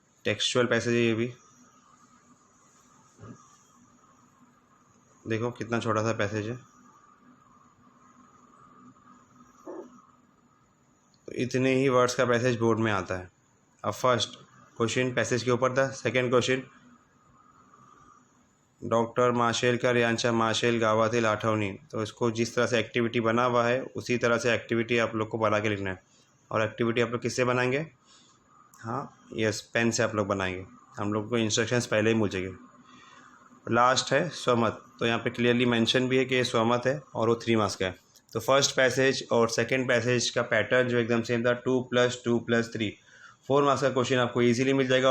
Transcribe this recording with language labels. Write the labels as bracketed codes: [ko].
[hi] Textual passage है ये भी, देखो कितना छोटा सा पैसेज है। तो इतने ही वर्ड्स का पैसेज बोर्ड में आता है। अब फर्स्ट क्वेश्चन पैसेज के ऊपर था। [en] second question, [mr] डॉक्टर माशेलकर यांच्या माशेल गावातील आठवणी। [hi] तो इसको जिस तरह से एक्टिविटी बना हुआ है उसी तरह से एक्टिविटी आप लोग को बना के लिखना है। और एक्टिविटी आप लोग किससे बनाएंगे? हाँ यस, पेन से आप लोग बनाएंगे। हम लोग को इंस्ट्रक्शंस पहले ही मिल जाएंगे। लास्ट है स्वमत। तो यहाँ पे क्लियरली मेंशन भी है कि ये स्वमत है और वो 3 मार्क्स का है। तो फर्स्ट पैसेज और सेकंड पैसेज का पैटर्न जो एकदम सेम था, 2 + 2 + 3, 4 मार्क्स का क्वेश्चन आपको इजीली मिल जाएगा।